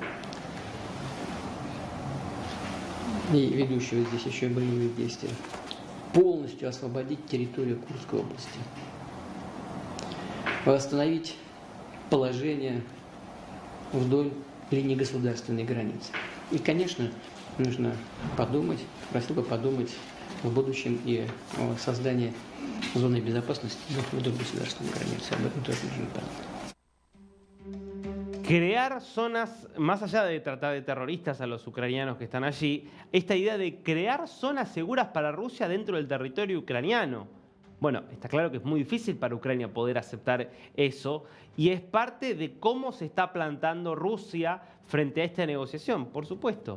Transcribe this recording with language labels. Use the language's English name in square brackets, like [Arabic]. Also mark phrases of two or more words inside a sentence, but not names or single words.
[Russian] и ведущего здесь еще боевые действия, полностью освободить территорию Курской области, восстановить положение вдоль линии государственной границы. И, конечно, нужно подумать, просил бы подумать в будущем и о создании зоны безопасности вдоль государственной границы. Об этом тоже нужно подумать. [Spanish] Crear zonas, más allá de tratar de terroristas a los ucranianos que están allí, esta idea de crear zonas seguras para Rusia dentro del territorio ucraniano. Bueno, está claro que es muy difícil para Ucrania poder aceptar eso y es parte de cómo se está plantando Rusia frente a esta negociación, por supuesto.